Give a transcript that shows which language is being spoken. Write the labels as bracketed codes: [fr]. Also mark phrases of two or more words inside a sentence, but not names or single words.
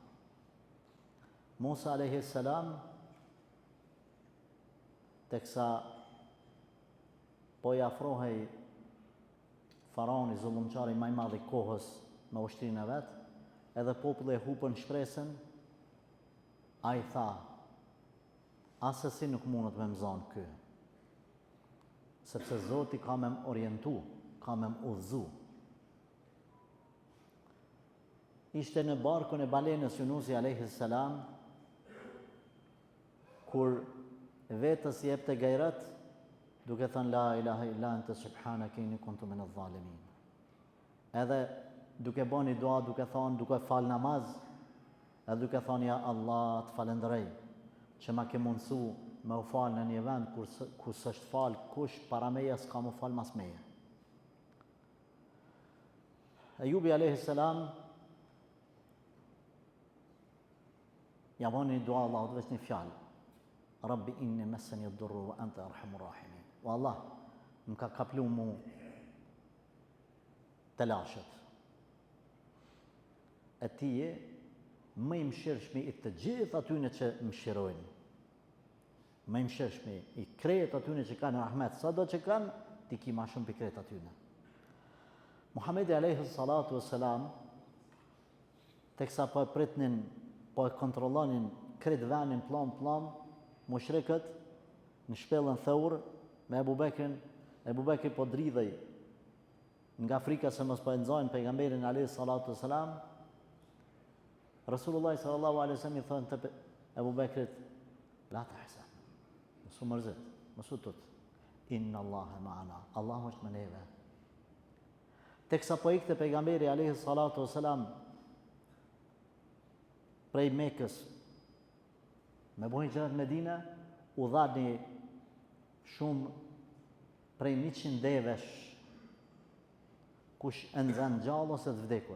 [sq] Musa [ar] عليه السلام [sq] teksa po i afrohej faraoni zullumçari më i madh i kohës me ushtrinë e vet, edhe populli e hupën shpresën, ai tha, asesi nuk mundet me mëzon ky, sepse Zoti ka me më orientu, ka me më udhëzu. Ishte në barkun e balenës Yunusi [ar] عليه السلام, [sq] kur vetës i jepte gajrat, duke thënë [ar] لا إله إلا أنت سبحانك إني كنت من الظالمين. [sq] Edhe duke bëni dua, duke thënë, duke fal namaz, edhe duke thënë ja Allah, të falenderoj që ma ke mundësu me u fal në një vend ku s'është fal kush para meje, s'ka mu fal mas meje. Ejubi [ar] عليه السلام [sq] ja bëni një dua Allahut veç një fjalë. [ar] رب إني مسني الضر وأنت أرحم الراحمين. [sq] O Allah, më ka kaplu mu të lashët. E ti je më i mëshirshmi i të gjithë atyne që mëshirojnë. Më i mëshirshmi i krejt atyne që kanë rahmet, sa do që kanë, ti ki ma shumë për krejt atyne. Muhamedi [ar] عليه الصلاة والسلام, [sq] teksa po e pritnin, po e kontrollonin krejt venin plan, mushrikët në shpellën Thawr me Ebu Bekrin po dridhej nga frika se mos po e nxojnë pejgamberin [ar] عليه الصلاة والسلام. رسول الله صلى الله عليه وسلم [sq] i thonë te Ebu Bekrit, [ar] لا تحزن, [sq] mos u mërzit, mos u tut, [ar] إن الله معنا, [sq] Allahu është me neve. Teksa po ikte pejgamberi [ar] عليه الصلاة والسلام [sq] prej Mekës me bojnë gjërat Medina, u dha një shumë prej 100 devesh kush e nxan gjallë ose të vdekur.